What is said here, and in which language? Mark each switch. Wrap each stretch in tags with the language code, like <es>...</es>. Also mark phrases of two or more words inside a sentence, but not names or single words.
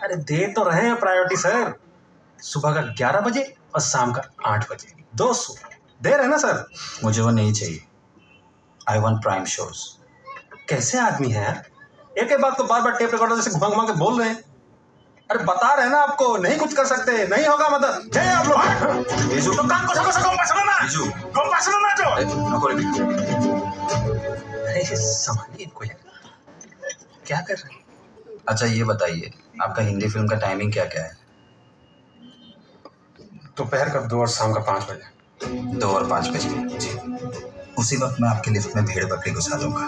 <hi>अरे दे तो रहे हैं प्रायोरिटी सर, सुबह का 11 बजे और शाम का 8 बजे 2 शो दे रहे हैं ना सर। मुझे वो नहीं चाहिए।</hi> <en>I want prime shows.</en> <hi>कैसे आदमी है यार, एक एक बात को बार बार टेप रिकॉर्डर जैसे घुमा घुमा के बोल रहे हैं। अरे बता रहे हैं ना आपको, नहीं कुछ कर सकते, नहीं होगा मदद। जय आप लोग रिजू,</hi> <as>তো কাম কথা কৈছে গম পাইছ না</as> <hi>रिजू,</hi> <as>গম পাইছ না তো</as> <hi>नौकरी अरे संभालिए इनको यार, क्या कर रहे हैं। अच्छा ये बताइए, आपका हिंदी फिल्म का टाइमिंग क्या क्या है? दोपहर का 2 और शाम का 5 बजे। 2 और 5 बजे। जी, उसी वक्त मैं आपके लिफ्ट में भेड़ बकरी घुसा दूंगा।</hi>